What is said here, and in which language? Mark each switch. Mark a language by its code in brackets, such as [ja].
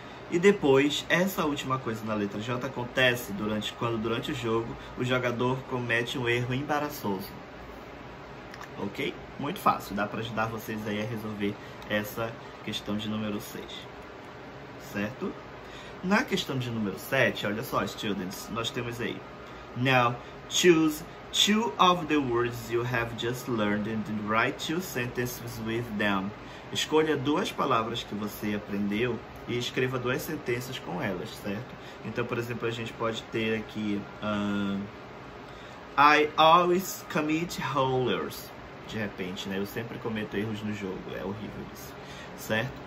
[pt] E depois, essa última coisa na letra J acontece quando durante o jogo o jogador comete um erro embaraçoso. Ok? Muito fácil, dá para ajudar vocês aí a resolver essa questão de número 6. Certo? Na questão de número 7, olha só, students, nós temos aí. [en] Now, choose two of the words you have just learned and write two sentences with them. [pt] Escolha duas palavras que você aprendeu e escreva duas sentenças com elas, certo? Então, por exemplo, a gente pode ter aqui [en] I always commit errors. [pt] De repente, né? Eu sempre cometo erros no jogo. É horrível isso, certo?